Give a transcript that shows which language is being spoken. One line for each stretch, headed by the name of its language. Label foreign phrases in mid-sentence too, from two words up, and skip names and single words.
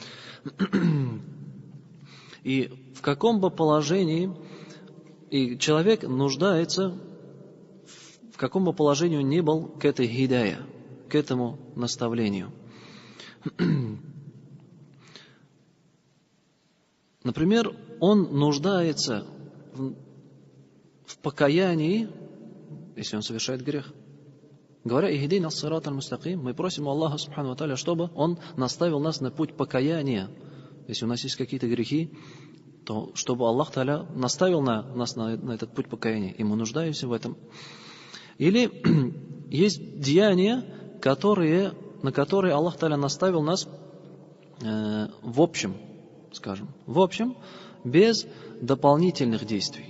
Russian: И в каком бы положении и человек нуждается, в каком бы положении он ни был к этой хидая, к этому наставлению. Например, он нуждается в покаянии, если он совершает грех.
Arabic: Говоря «اهدنا الصراط المستقيم»,
Russian: мы просим у
Arabic: الله سبحانه وتعالى,
Russian: чтобы Он наставил нас на путь покаяния. Если у нас есть какие-то грехи, то чтобы
Arabic: الله تعالى
Russian: наставил нас на этот путь покаяния, и мы нуждаемся в этом. Или есть деяния, на которые
Arabic: الله تعالى
Russian: наставил нас в общем, скажем, без дополнительных действий.